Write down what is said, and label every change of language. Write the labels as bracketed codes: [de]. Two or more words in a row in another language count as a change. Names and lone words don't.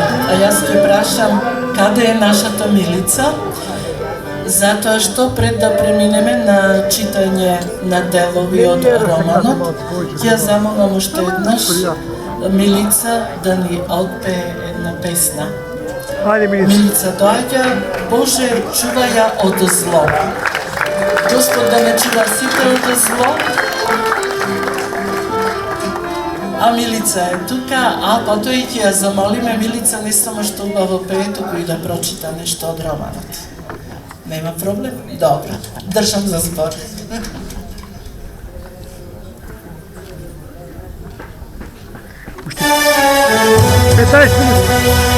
[mk] А јас ќе прашам каде е нашата Милица? Затоа што пред да преминеме на читање на делови од романот, ќе замолам уште еднаш Милица да ни отпее една песна. Ajde, Milica. Milica doaѓа, Боже, чувај ја од зло. Господ да не чува сите од зло. А Милица е тука, а потоа и ќе ја замолиме Милица не само што убаво пее, туку и да прочита нешто од романот. Нема проблем? Добро. Држам за збор. Представиш Milica.